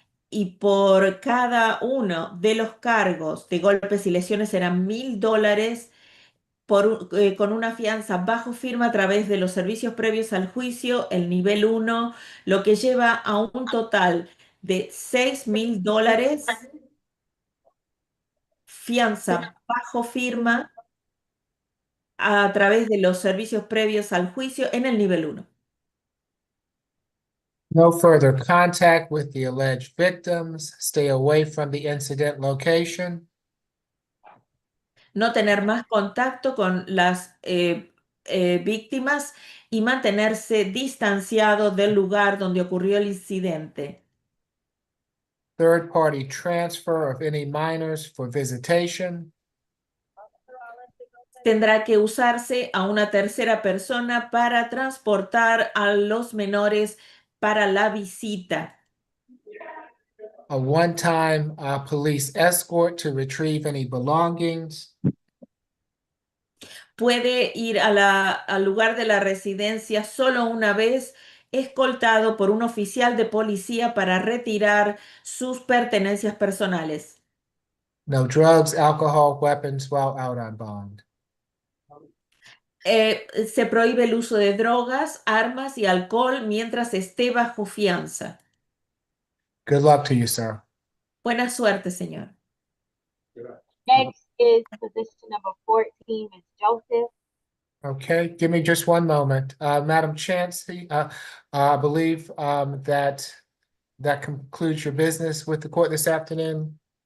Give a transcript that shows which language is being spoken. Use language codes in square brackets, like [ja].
[es] Y por cada uno de los cargos de golpes y lesiones serán $1,000 con una fianza bajo firma a través de los servicios previos al juicio, el nivel 1, lo que lleva a un total de $6,000 fianza bajo firma a través de los servicios previos al juicio en el nivel 1. [en] No further contact with the alleged victims. Stay away from the incident location. [es] No tener más contacto con las víctimas y mantenerse distanciado del lugar donde ocurrió el incidente. [en] Third party transfer of any minors for visitation. [es] Tendrá que usarse a una tercera persona para transportar a los menores para la visita. [en] A one-time police escort to retrieve any belongings. [es] Puede ir al lugar de la residencia solo una vez escoltado por un oficial de policía para retirar sus pertenencias personales. [en] No drugs, alcohol, weapons while out on bond. [es] Se prohíbe el uso de drogas, armas y alcohol mientras esté bajo fianza. [en] Good luck to you, sir. [es] Buena suerte, señor. [en] Next is position number 14, Ms. Joseph. Okay, give me just one moment. Madam Chance, I believe that concludes your business with the court this afternoon.